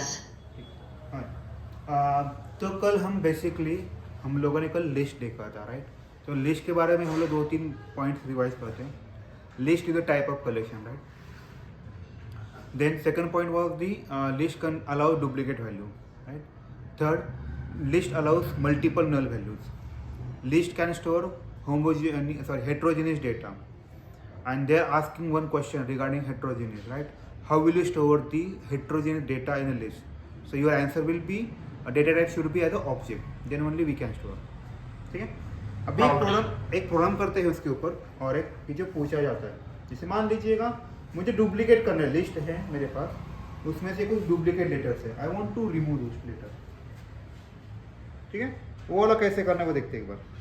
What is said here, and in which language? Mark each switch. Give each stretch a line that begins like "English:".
Hindi: तो कल हम लोगों ने कल लिस्ट देखा था, राइट? तो लिस्ट के बारे में हम लोग 2-3 पॉइंट्स रिवाइज करते हैं.
English: List is the type of collection, right? Then second point was the list can allow duplicate value, right? Third, list allows multiple null values. List can store heterogeneous data, and they are asking one question regarding heterogeneous, right? How will you store the heterogeneous data in a list? So your answer will be a data type should be as an object, then only we can store.
Hindi: ठीक है? अभी एक programme करते हैं उसके ऊपर, और एक जो पूछा जाता है, जैसे मान लीजिएगा मुझे डुप्लीकेट करना है, लिस्ट है मेरे पास, उसमें से कुछ डुप्लीकेट लेटर्स है,
English: I want to remove this letter.
Hindi: ठीक है, वो वाला कैसे करना है वो देखते हैं एक बार.